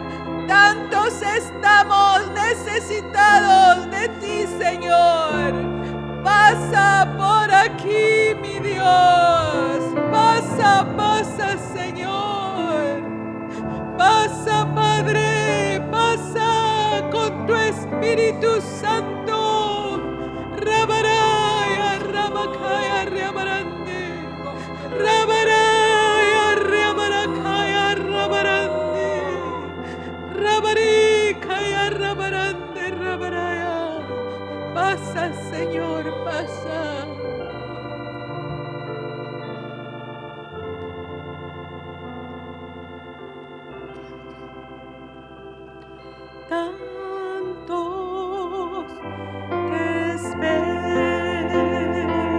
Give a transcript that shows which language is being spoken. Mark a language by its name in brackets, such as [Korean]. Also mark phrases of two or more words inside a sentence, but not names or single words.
[Spanish] Tantos estamos necesitados de ti, Señor. Pasa por aquí, mi Dios. Pasa, pasa, Señor. Pasa, Padre. Pasa con tu Espíritu Santo. Rabaraya, Ramakaya, Rabarande. Rabaraya, Rabarakaya, Rabarande. Rabarikaya, Rabarande, Rabaraya. Pasa, Señor, pasa. Tantos te esperan.